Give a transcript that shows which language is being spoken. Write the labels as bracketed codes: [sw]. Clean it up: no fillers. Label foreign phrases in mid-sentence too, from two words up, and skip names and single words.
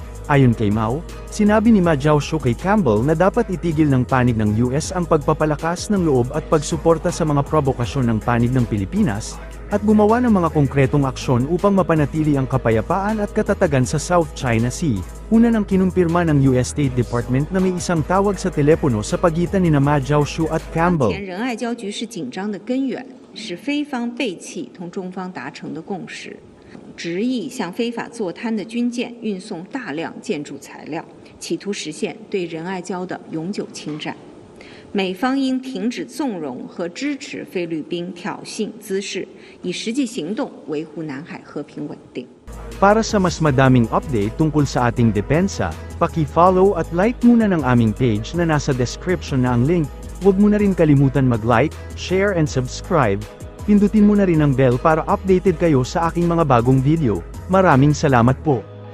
[tl] Ayon kay Mao, sinabi ni Ma Jiaoshu kay Campbell na dapat itigil ng panig ng US ang pagpapalakas ng loob at pagsuporta sa mga provokasyon ng panig ng Pilipinas, at gumawa ng mga konkretong aksyon upang mapanatili ang kapayapaan at katatagan sa South China Sea. Una nang kinumpirma ng US State Department na may isang tawag sa telepono sa pagitan ni Ma Jiaoshu at Campbell. [zh] 当前仁爱礁局势紧张的根源是非方背弃同中方达成的共识，执意向非法坐滩的军舰运送大量建筑材料，企图实现对仁爱礁的永久侵占。美方应停止纵容和支持菲律宾挑衅滋事，以实际行动维护南海和平稳定。 [tl] Para sa mas madaming update tungkol sa ating depensa, paki-follow at like muna ng aming page na nasa description na ang link. Huwag mo na rin kalimutan mag- [en] like, share and subscribe. [tl] Pindutin mo na rin ang bell para updated kayo sa aking mga bagong video. Maraming salamat po.